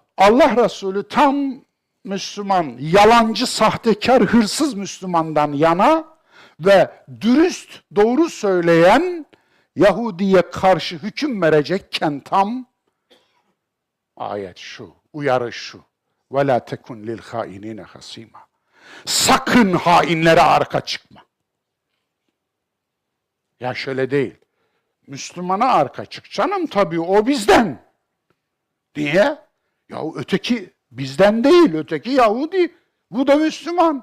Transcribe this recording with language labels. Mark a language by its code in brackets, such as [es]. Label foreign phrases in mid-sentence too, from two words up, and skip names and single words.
[tr] Allah Resulü tam Müslüman, yalancı, sahtekar, hırsız Müslümandan yana ve dürüst, doğru söyleyen Yahudi'ye karşı hüküm verecekken tam ayet şu, uyarı şu. [ar] وَلَا تَكُنْ لِلْخَائِنِينَ خَصِيمًا. [tr] Sakın hainlere arka çıkma. Ya şöyle değil. Müslümana arka çık. Canım tabii o bizden. Niye? Ya öteki bizden değil, öteki Yahudi. Bu da Müslüman.